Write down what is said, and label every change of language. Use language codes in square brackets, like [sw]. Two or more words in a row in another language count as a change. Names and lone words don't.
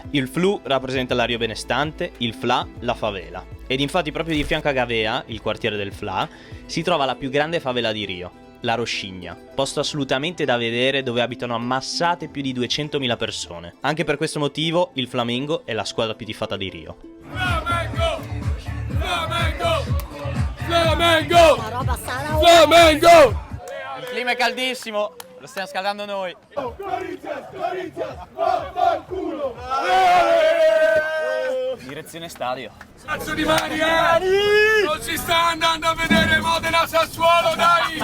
[it] Il Flu rappresenta la Rio benestante, il FLA la favela. Ed infatti proprio di fianco a Gavea, il quartiere del FLA, si trova la più grande favela di Rio, la Roxinha, posto assolutamente da vedere dove abitano ammassate più di 200.000 persone. Anche per questo motivo il Flamengo è la squadra più tifata di Rio. Flamengo! Flamengo! Flamengo! Flamengo! Il clima è caldissimo, lo stiamo scaldando noi. Corinthians, vaffanculo! Direzione stadio. Cazzo di mani, Non si sta andando a vedere Modena Sassuolo, dai!